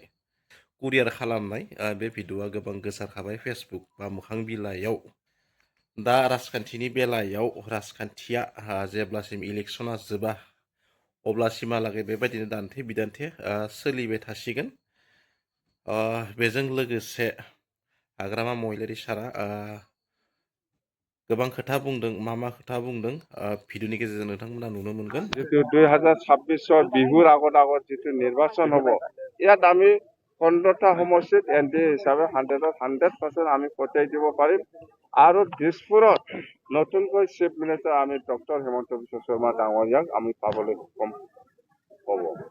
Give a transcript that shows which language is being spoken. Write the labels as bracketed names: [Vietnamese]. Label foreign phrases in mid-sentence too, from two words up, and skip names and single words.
[Bodo] कुरियार खालामनाय बे भिडिअआ गोबां गोसारखाबाय फेसबुक बा मोखां बिलाइयाव दा राजखान्थिनि बेलायाव राजखान्थिया जेब्लासिम इलेक्शना जोबा अब्लासिमहालागै बेबायदिनो दान्थे बिदान्थे सोलिबाय थासिगोन बेजों लोगोसे हाग्रामा महिलारि सारा गोबां खोथा बुंदों मा खोथा बुंदों भिडिअनि गेजेरजों नोंथांमोना नुनो मोनगोन [Assamese] जितु 2026 বিহুৰ আগত যিটো নিৰ্বাচন হ'ব ইয়াত আমি 15টা সমষ্টিত এনডি হিচাপে 100% আমি পঠিয়াই দিব পাৰিম আৰু দিছপুৰত নতুনকৈ [English] chief minister [Assamese] আমি ডক্টৰ হেমন্ত বিশ্ব শৰ্মা ডাঙৰীয়াক আমি পাবলৈ সক্ষম হ'ব